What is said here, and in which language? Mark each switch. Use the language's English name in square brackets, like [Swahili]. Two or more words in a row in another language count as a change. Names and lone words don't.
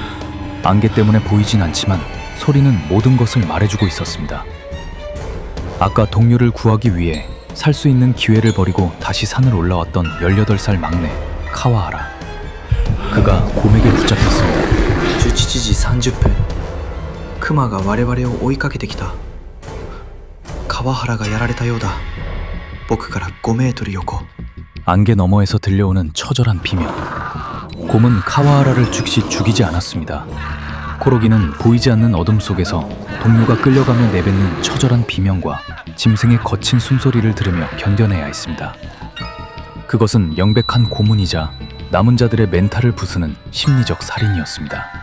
[Korean] 안개 때문에 보이진 않지만 소리는 모든 것을 말해주고 있었습니다. 아까 동료를 구하기 위해 살 수 있는 기회를 버리고 다시 산을 올라왔던 18살 막내 카와하라. 그가 곰에게 붙잡혔습니다. [Japanese] 17 時30分、クマが我々を追いかけてきた。川原がやられたようだ。僕から5メートル横。 [Korean] 안개 너머에서 들려오는 처절한 비명. 곰은 카와하라를 즉시 죽이지 않았습니다. 코로기는 보이지 않는 어둠 속에서 동료가 끌려가며 내뱉는 처절한 비명과 짐승의 거친 숨소리를 들으며 견뎌내야 했습니다. 그것은 명백한 고문이자 남은 자들의 멘탈을 부수는 심리적 살인이었습니다.